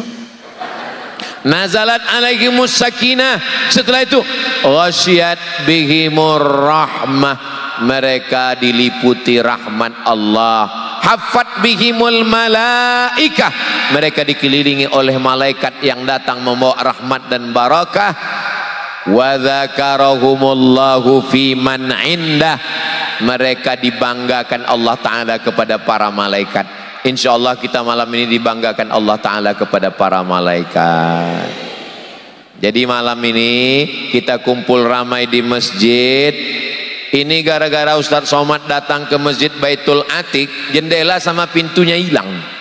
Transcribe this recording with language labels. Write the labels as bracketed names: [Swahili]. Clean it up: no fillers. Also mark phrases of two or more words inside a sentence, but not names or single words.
[Arabic] Nazalat alaihimus sakinah. [Indonesian] Setelah itu [Arabic] ghasyiyat bihimur rahmah, [Indonesian] mereka diliputi rahmat Allah. [Arabic] Haffat bihimul malaikah, [Indonesian] mereka dikelilingi oleh malaikat yang datang membawa rahmat dan barakah. [Arabic] Wa dzakarahumullahu fi man indah, [Indonesian] mereka dibanggakan Allah Ta'ala kepada para malaikat. Insyaallah kita malam ini dibanggakan Allah Ta'ala kepada para malaikat. Jadi malam ini kita kumpul ramai di masjid. Ini gara-gara Ustadz Somad datang ke masjid Baitul Atiq, jendela sama pintunya hilang.